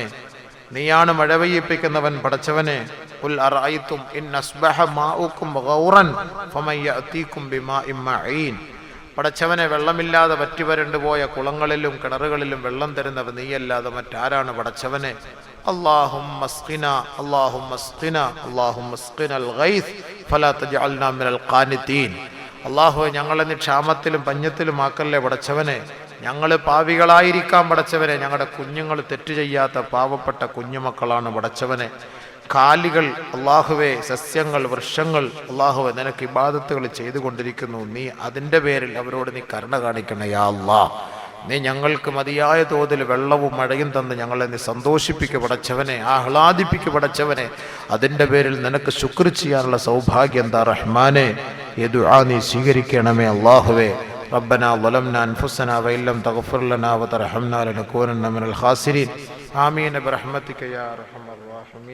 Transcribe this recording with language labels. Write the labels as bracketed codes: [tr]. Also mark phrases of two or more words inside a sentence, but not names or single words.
[ml] നീയാണ് മഴ പെയ്യിപ്പിക്കുന്നവൻ പടച്ചവനെ. [ar] قل أرأيتم إن أصبح ماؤكم غورا فمن يأتيكم بماء معين. [ml] പടച്ചവനെ, വെള്ളമില്ലാതെ വറ്റിവരണ്ടു പോയ കുളങ്ങളിലും കിണറുകളിലും വെള്ളം തരുന്നവൻ നീയല്ലാതെ മറ്റാരാണ് പടച്ചവനെ. [ar] اللهم اسقنا اللهم اسقنا اللهم اسقنا الغيث فلا تجعلنا من القانتين. [ml] അല്ലാഹുവേ, ഞങ്ങളെ നീ ക്ഷാമത്തിലും പഞ്ഞത്തിലും ആക്കല്ലേ പടച്ചവനെ. ഞങ്ങൾ പാപികളായിരിക്കാം പടച്ചവനെ. ഞങ്ങളുടെ കുഞ്ഞുങ്ങൾ തെറ്റു ചെയ്യാത്ത പാവപ്പെട്ട കുഞ്ഞുമക്കളാണ് പടച്ചവനെ. കാലികൾ അല്ലാഹുവേ, സസ്യങ്ങൾ, വൃക്ഷങ്ങൾ അല്ലാഹുവേ നിനക്ക് ഇബാദത്തുകൾ ചെയ്തുകൊണ്ടിരിക്കുന്നു. നീ അതിൻ്റെ പേരിൽ അവരോട് നീ കരുണ കാണിക്കണേ [ar] يا الله. [ml] നീ ഞങ്ങൾക്ക് മതിയായ തോതിൽ വെള്ളവും മഴയും തന്ന് ഞങ്ങളെ നീ സന്തോഷിപ്പിക്കു പടച്ചവനെ, ആഹ്ലാദിപ്പിക്കു പടച്ചവനെ. അതിൻ്റെ പേരിൽ നിനക്ക് ശുക്ർ ചെയ്യാനുള്ള സൗഭാഗ്യം എന്താ റഹ്മാനെ. ഈ ദുആ നീ സ്വീകരിക്കണമേ അല്ലാഹുവേ. [ar] ربنا ظلمنا أنفسنا وإن لم تغفر لنا وترحمنا لنكونن من الخاسرين. آمين برحمتك يا أرحم الراحمين.